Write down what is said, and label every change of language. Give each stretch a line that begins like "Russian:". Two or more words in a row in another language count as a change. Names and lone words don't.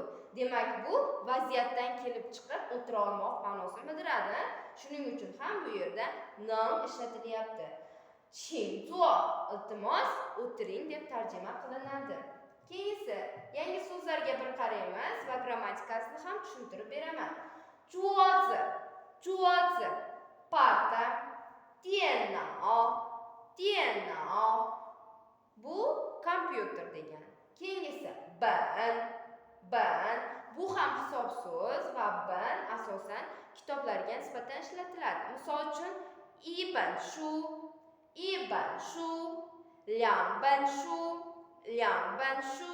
Uzbek: Demak bu vaziyatdan kelib chiqib o'tira olmoq ma'nosini bildiradi. Shuning uchun ham bu yerda ning ishlatilyapti.
Chinese: 请坐
Uzbek: iltimos o'tiring deb tarjima qilinadi. Keyingisi yangi so'zlarga bir qaraymiz va grammatikasini ham tushuntirib beraman. 桌子 parta, 电脑 bu kompyuter degan. Keyingisi bin. Bu ham hisobso'z va bin asosan kitoblarga nisbatan ishlatiladi. Misol uchun
Chinese: 一本书，两本书.